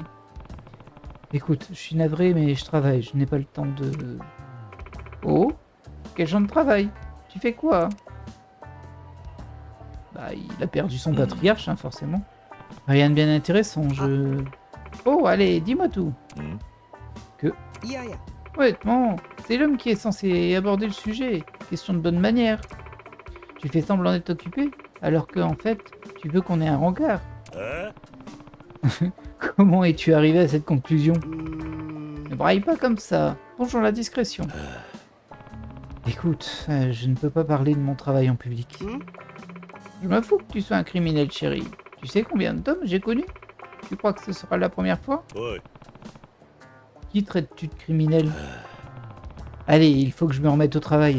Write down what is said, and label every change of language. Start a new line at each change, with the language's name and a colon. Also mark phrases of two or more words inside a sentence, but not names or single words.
French: Écoute, je suis navré, mais je travaille, je n'ai pas le temps de... Oh? Quel genre de travail? Tu fais quoi? Bah, il a perdu son patriarche, hein, forcément. Rien de bien intéressant, je... Oh, allez, dis-moi tout.
Japanese: うんいやいや
French: Honnêtement, c'est l'homme qui est censé aborder le sujet. Question de bonne manière. Tu fais semblant d'être occupé, alors que en fait, tu veux qu'on ait un rencard.
Japanese: あ
French: Comment es-tu arrivé à cette conclusion?
Japanese: うーん
French: Ne braille pas comme ça. Bonjour la discrétion. Écoute, je ne peux pas parler de mon travail en public. Hmm? Je me fous que tu sois un criminel, chérie. Tu sais combien d'hommes j'ai connus? Tu crois que ce sera la première fois?
Japanese: おい
French: Qui traites-tu de criminel? Allez, il faut que je me remette au travail.